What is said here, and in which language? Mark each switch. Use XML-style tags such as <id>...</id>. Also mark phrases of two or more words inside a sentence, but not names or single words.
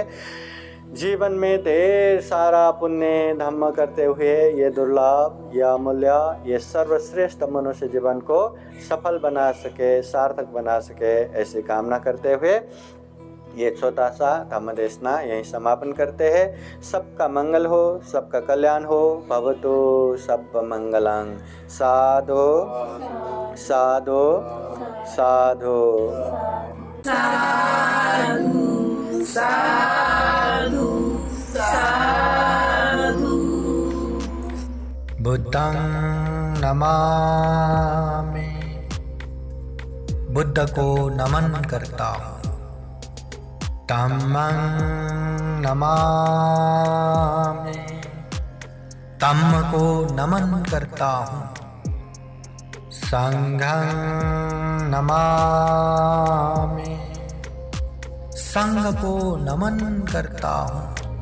<hi>जीवन में ढेर सारा पुण्य धर्म करते हुए ये दुर्लभ, ये अमूल्य, ये सर्वश्रेष्ठ मनुष्य जीवन को सफल बना सके, सार्थक बना सके, ऐसी कामना करते हुए ये छोटा सा धम्म देशना यहीं समापन करते हैं। सबका मंगल हो, सबका कल्याण हो।</hi> <pi>भवतु सब मंगलं। साधु साधु साधु साधु साधु साधु। बुद्धं नमामि,</pi> <hi>बुद्ध को नमन करता हूँ।</hi> <pi>धम्मं नमामि,</pi> <hi>धम्म को नमन करता हूँ।</hi> <pi>संघं नमामि,</pi> <hi>संघ को नमन करता हूँ।</hi>